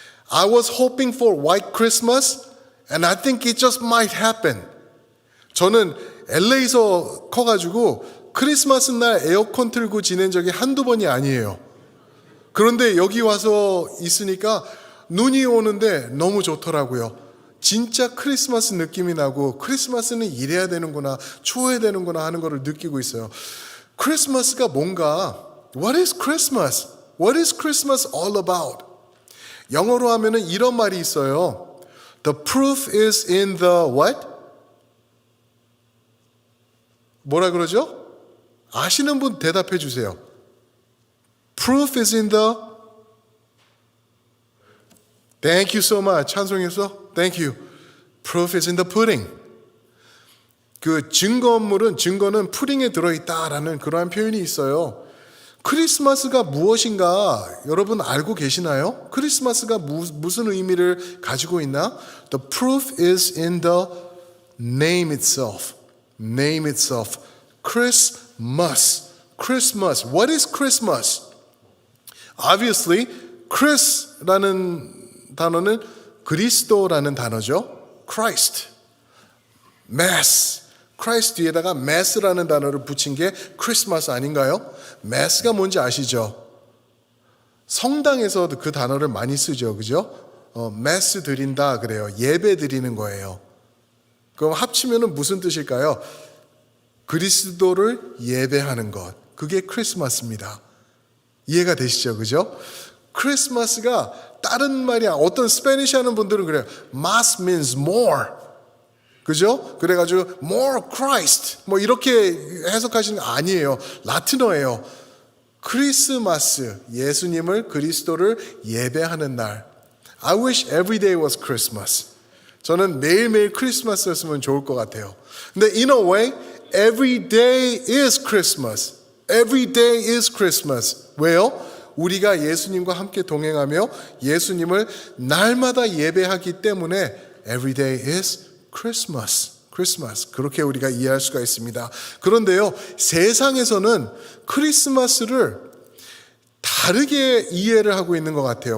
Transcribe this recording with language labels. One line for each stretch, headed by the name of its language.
English: I was hoping for white Christmas, and I think it just might happen.
Korean: 저는 LA에서 커가지고 크리스마스 날 에어컨 틀고 지낸 적이 한두 번이 아니에요. 그런데 여기 와서 있으니까 눈이 오는데 너무 좋더라고요. 진짜 크리스마스 느낌이 나고 크리스마스는 이래야 되는구나, 추워야 되는구나 하는 것을 느끼고 있어요. 크리스마스가 뭔가
English: What is Christmas? What is Christmas all about?
Korean: 영어로 하면은 이런 말이 있어요.
English: The proof is in the what?
Korean: 뭐라 그러죠? 아시는 분 대답해 주세요.
English: Proof is in the Thank you so much.
Korean: 찬송했어?
English: Thank you. Proof is in the pudding.
Korean: 그 증거는 푸딩에 들어있다라는 그러한 표현이 있어요. 크리스마스가 무엇인가 여러분 알고 계시나요? 크리스마스가 무슨 의미를 가지고 있나?
English: The proof is in the name itself. Name itself. Christmas. Christmas. What is Christmas?
Korean: Obviously, Chris라는 단어는 그리스도라는 단어죠.
English: Christ. Mass.
Korean: Christ 뒤에다가 Mass라는 단어를 붙인 게 크리스마스 아닌가요? Mass가 뭔지 아시죠? 성당에서 그 단어를 많이 쓰죠. 그죠? Mass 드린다 그래요. 예배 드리는 거예요. 그럼 합치면은 무슨 뜻일까요? 그리스도를 예배하는 것. 그게 크리스마스입니다. 이해가 되시죠? 그죠? 크리스마스가 다른 말이 어떤 스페니시 하는 분들은 그래요.
English: Mass means more.
Korean: 그죠? 그래가지고
English: more Christ
Korean: 뭐 이렇게 해석하시는 거 아니에요. 라틴어예요. 크리스마스, 예수님을 그리스도를 예배하는 날.
English: I wish every day was Christmas.
Korean: 저는 매일매일 크리스마스였으면 좋을 것 같아요. 근데
English: in a way, every day is Christmas. Every day is Christmas.
Korean: 왜요? 우리가 예수님과 함께 동행하며 예수님을 날마다 예배하기 때문에
English: every day is Christmas. Christmas.
Korean: 그렇게 우리가 이해할 수가 있습니다. 그런데요, 세상에서는 크리스마스를 다르게 이해를 하고 있는 것 같아요.